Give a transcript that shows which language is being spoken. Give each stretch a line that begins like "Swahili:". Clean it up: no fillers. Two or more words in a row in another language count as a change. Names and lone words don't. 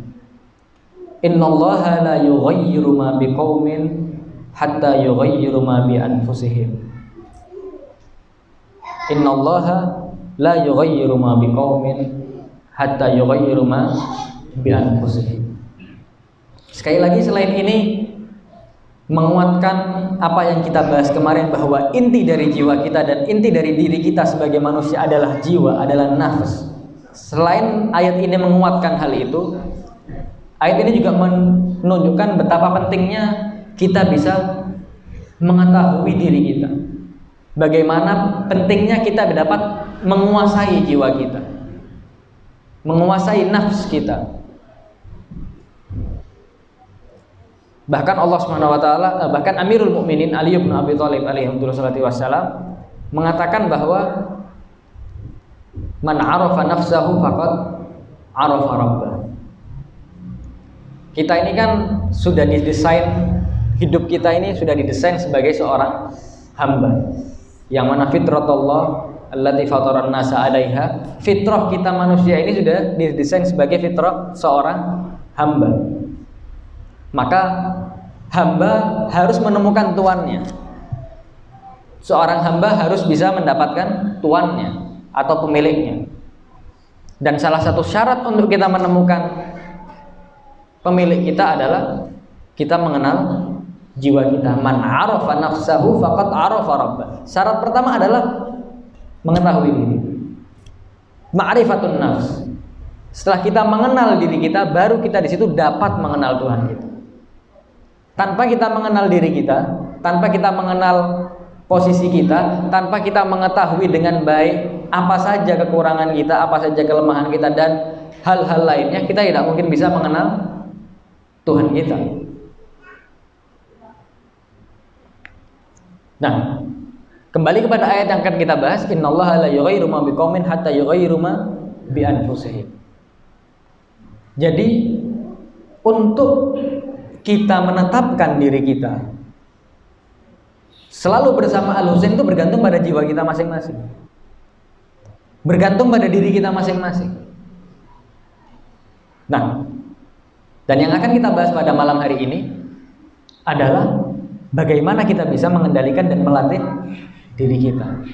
Arabic: إن الله لا يغير ما بقوم حتى يغيروا ما بأنفسهم. إن الله لا يغير ما بقوم حتى يغيروا ما بأنفسهم.
Indonesian: Sekali lagi, selain ini menguatkan apa yang kita bahas kemarin, bahwa inti dari jiwa kita dan inti dari diri kita sebagai manusia adalah jiwa, adalah nafs. Selain ayat ini menguatkan hal itu, ayat ini juga menunjukkan betapa pentingnya kita bisa mengetahui diri kita. Bagaimana pentingnya kita dapat menguasai jiwa kita, menguasai nafs kita. Bahkan Allah
Arabic: سبحانه وتعالى,
Indonesian: bahkan Amirul Mukminin Ali bin Abi Thalib
Arabic: عليه السلام
Indonesian: mengatakan bahwa
Arabic: من عرف نفسه فقد عرف ربه.
Indonesian: Kita ini kan sudah didesain, hidup kita ini sudah didesain sebagai seorang hamba. Yang mana
Arabic: فطرة الله التي فطر الناس عليها.
Indonesian: Fitrah kita manusia ini sudah didesain sebagai fitrah seorang hamba. Maka hamba harus menemukan tuannya. Seorang hamba harus bisa mendapatkan tuannya atau pemiliknya. Dan salah satu syarat untuk kita menemukan pemilik kita adalah kita mengenal jiwa kita.
Arabic: من عرف نفسه فقد عرف ربه.
Indonesian: Syarat pertama adalah mengetahui diri.
Arabic: معرفة النفس.
Indonesian: Setelah kita mengenal diri kita, baru kita di situ dapat mengenal Tuhan kita. Tanpa kita mengenal diri kita, tanpa kita mengenal posisi kita, tanpa kita mengetahui dengan baik apa saja kekurangan kita, apa saja kelemahan kita dan hal-hal lainnya, kita tidak mungkin bisa mengenal Tuhan kita. Nah, kembali kepada ayat yang akan kita bahas,
Arabic: إن الله لا يغير ما بقوم حتى يغيروا ما بأنفسهم.
Indonesian: Jadi untuk kita menetapkan diri kita selalu bersama Al-Husain itu bergantung pada jiwa kita masing-masing, bergantung pada diri kita masing-masing. Nah, dan yang akan kita bahas pada malam hari ini adalah bagaimana kita bisa mengendalikan dan melatih diri kita.